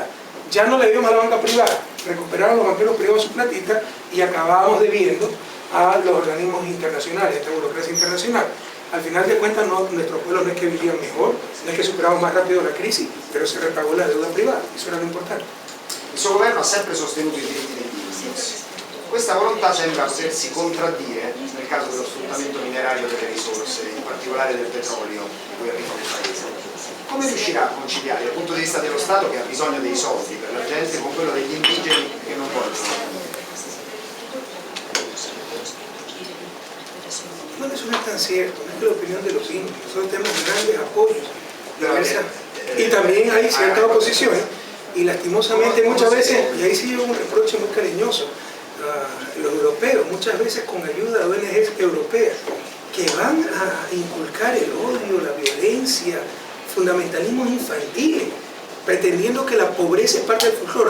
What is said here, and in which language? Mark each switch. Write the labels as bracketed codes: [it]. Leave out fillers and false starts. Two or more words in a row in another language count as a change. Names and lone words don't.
[es] Ya no le debíamos a la banca privada, recuperaron los banqueros privados su platita y acabábamos debiendo a los organismos internacionales, a esta burocracia internacional. Al final de cuentas, nuestros pueblos no es que vivían mejor, no es que superamos más rápido la crisis, pero se repagó la deuda privada, eso era lo importante. [it] Il suo governo ha sempre sostenuto i diritti degli individui. Questa volontà sembra potersi contraddire nel caso dello sfruttamento minerario delle risorse, in particolare del petrolio di cui arriva il paese. Come riuscirà a conciliare dal punto di vista dello Stato, che ha bisogno dei soldi per la gente, con quello degli indigeni che non vogliono? [es] No, eso no es tan cierto, no es que la opinión de los indios. Nosotros tenemos grandes apoyos. Y también hay cierta oposición, y lastimosamente muchas veces, y ahí sí hay un reproche muy cariñoso a los europeos, muchas veces con ayuda de ONGs europeas, que van a inculcar el odio, la violencia, fundamentalismos infantiles, pretendiendo que la pobreza es parte del folclore.